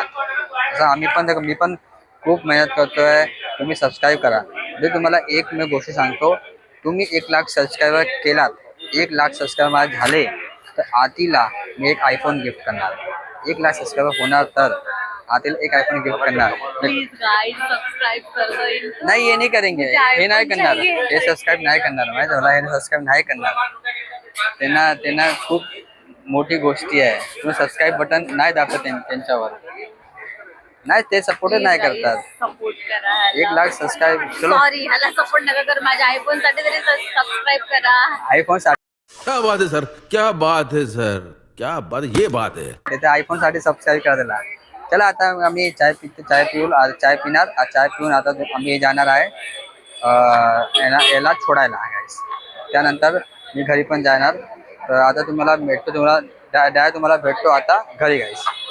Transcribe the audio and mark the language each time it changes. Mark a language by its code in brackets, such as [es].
[mr] जसं मी पण खूप मेहनत करतोय. तुम्ही सबस्क्राईब करा. म्हणजे तुम्हाला एक मी गोष्ट सांगतो, तुम्ही 1 लाख सबस्क्रायबर केलात, 1 लाख सबस्क्रायबर झाले तर आरतीला मी एक आयफोन गिफ्ट करणार. 1 लाख सबस्क्रायबर होणार तर आरतीला एक आयफोन गिफ्ट करणार. [hi] प्लीज गाइस सब्सक्राइब कर दो. [mr] नाही, हे नाही करेंगे. हे नाही करणार. हे सबस्क्राईब नाही करणार. माहिती आहे मला, हे सबस्क्राईब नाही करणार. त्यांना खूप मोठी गोष्टी आहे. तुम्ही सबस्क्राईब बटन नाही दाबत त्यांच्यावर. नाही, ते सपोर्टच नाही करतात. सपोर्ट करा. 1 लाख सबस्क्राईब. चलो सॉरी ह्याला सपोर्ट नका कर. माझ्या आयफोन साठी तरी सबस्क्राइब करा. आयफोन [hi] क्या बात है सर, क्या बात है सर, क्या बात, ये बात है. [mr] साठी आयफोन साठी सबस्क्राईब करा त्याला. चला आता आम्ही चाय पिणार. चाय पिऊन आता आम्ही जाणार आहे याला सोडायला. त्यानंतर मी घरी पण जाणार. तर आता तुम्हाला भेटतो आता घरी गाईस.